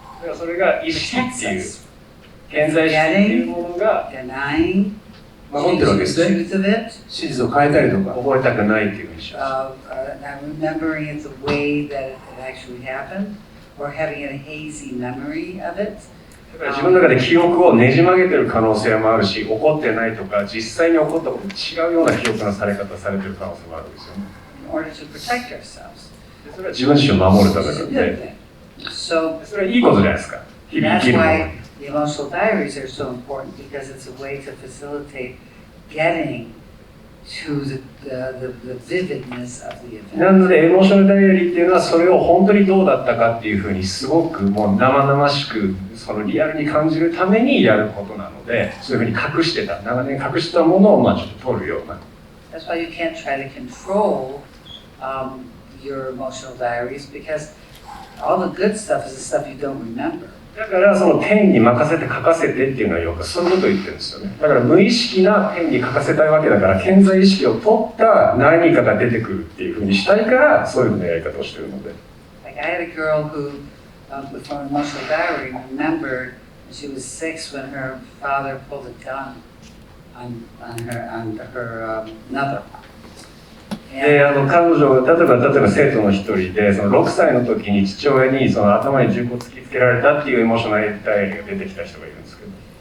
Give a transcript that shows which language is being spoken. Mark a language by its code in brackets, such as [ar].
[ja] だからそれが意識っていう現在意識っていうものが [en] denying [ja] 守ってるわけですね。真実を変えたりとか覚えたくないっていうふうにし [en] not [ja] ます。 [en] remembering it the way that it actually happened or having a hazy memory of it. [ja] だから自分の中で記憶をねじ曲げてる可能性もあるし、起こってないとか実際に起こったことと違うような記憶のされ方されてる可能性もあるんですよね。 [en] In order to protect ourselves. [ja] それは自分自身を守るためなので、それはいいことじゃないですか。日々生きるもの。 [en] That's why the emotional diaries are so important because it's a way to facilitate getting to the vividness of the event. [ja] なのでエモーショナルダイアリーっていうのはそれを本当にどうだったかっていうふうにすごくもう生々しくそのリアルに感じるためにやることなので、そういうふうに隠してた長年隠してたものをちょっと取るような。 [en] That's why you can't try to control your emotional diaries because all the good stuff is the stuff you don't remember. [ja] だからそのペンに任せて書かせてっていうのはよくそういうことを言ってるんですよね。だから無意識なペンに書かせたいわけだから潜在意識を取った何かが出てくるっていうふうにしたいからそういうふうなやり方をしてるので。 [en] Like I had a girl who, from an emotional diary, remembered when she was 6 when her father pulled a gun on her mother. [ja] で彼女が例えば生徒の一人でその6歳の時に父親にその頭に銃口を突きつけられたっていうエモーショナルダイアリーが出てきた人がいるんですけど。